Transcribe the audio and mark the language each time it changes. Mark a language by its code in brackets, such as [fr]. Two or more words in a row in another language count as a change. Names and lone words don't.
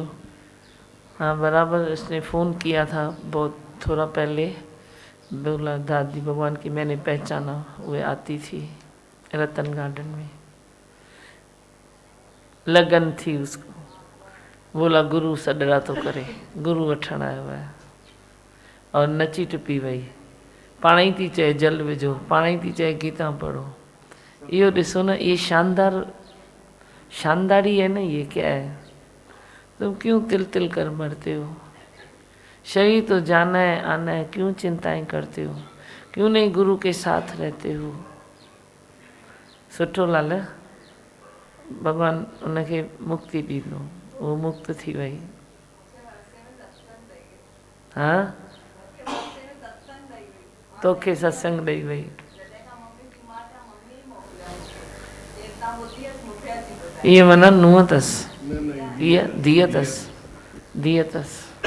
[hi] हाँ बराबर, इसने फ़ोन किया था बहुत थोड़ा पहले, बोला दादी भगवान की मैंने पहचाना, वो आती थी रतन गार्डन में, लगन थी उसको। [sd] बोला गुरु सॾड़ा तो करे, गुरु वठण आयो है, और नची टुपी वई। पाण ई थी चए जल विझो, पाण ई थी चए गीता पढ़ो। इहो ॾिसो न, [hi] ये शानदारी है ना, ये क्या है? तुम क्यों तिल तिल कर मरते हो? शरीर तो जाना है आना है, क्यों चिंताएं करते हो? क्यों नहीं गुरु के साथ रहते हो? [sd] सुठो लाल, भगवान उनखे मुक्ति ॾींदो, वो मुक्त थी वई। हाँ, तोखे सत्संग ॾेई वई। ये माना नुंहुं अथसि, इहा धीअ अथसि, धीअ अथसि।